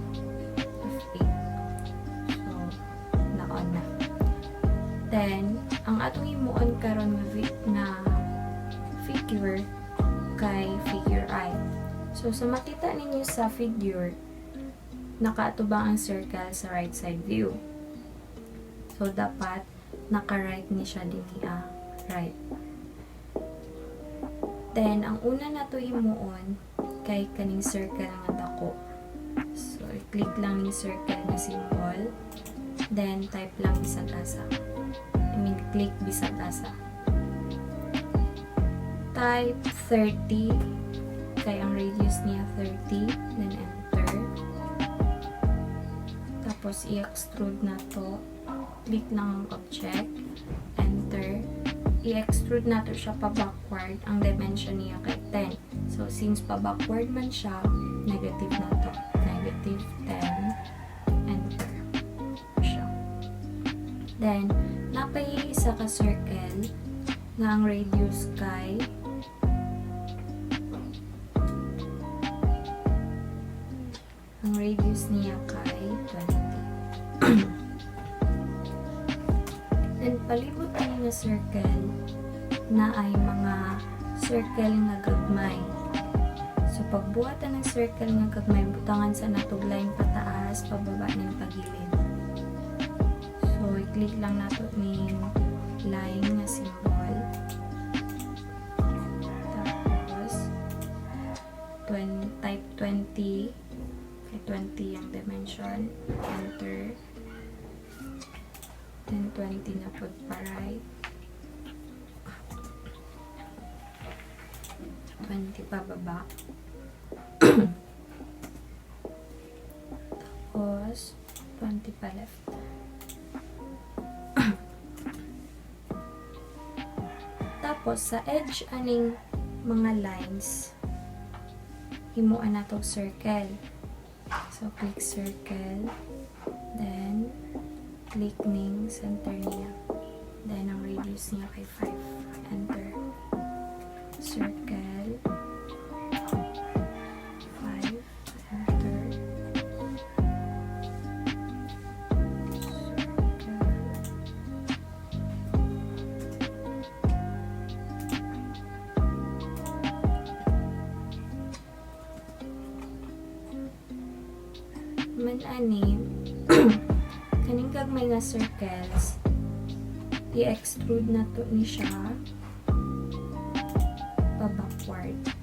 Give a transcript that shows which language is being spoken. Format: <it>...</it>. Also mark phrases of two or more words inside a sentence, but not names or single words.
<ceb>So, na-on na. Then, ang atong imuon karon na figure kay</ceb> <en>figure eye.</en> <ceb>So, sa makita ninyo sa figure, nakaatubang ang circle sa</ceb> <en>right side view.</en> <ceb>So, dapat naka-right ni siya din right. Then, ang una na to himuon kay kaning circle nga dako. So, i-click lang yung circle na symbol. Then, type lang bisag asa. Click bisag asa. Type 30. Kay ang radius niya 30.</ceb> <en>Then, enter.</en> <ceb>Tapos, i-extrude na to. Click lang ang object. Enter. I-extrude na to siya pa backward. Ang dimension niya kay 10. So, since pa backward man siya, negative na to. Negative 10. Enter. Siya. Then, napay isa ka circle na ang radius kay niya kay 20. Then, palibot niya na circle na ay mga circle nga gagmay. So, pagbuhatan ng circle nga gagmay, butangan sa natog line pataas, pababa ng pagilid. So, i-click lang nato ni line nga symbol. Tapos, type 20. Kay 20 ang dimension. Enter. Then, 20 na po pa right. 20 pa baba. Tapos, 20 pa left. Tapos, sa edge aning mga lines, himuan na to circle. So,</ceb> <en>click circle.</en> <ceb>Then, click ning center niya. Then, ang radius niya kay 5.</ceb> <en>Enter. Circle.</en> <ceb>5. Enter. Circle. Man-ani, kaning gagmay nga circles, i-extrude na to ni siya pa-backward.</ceb>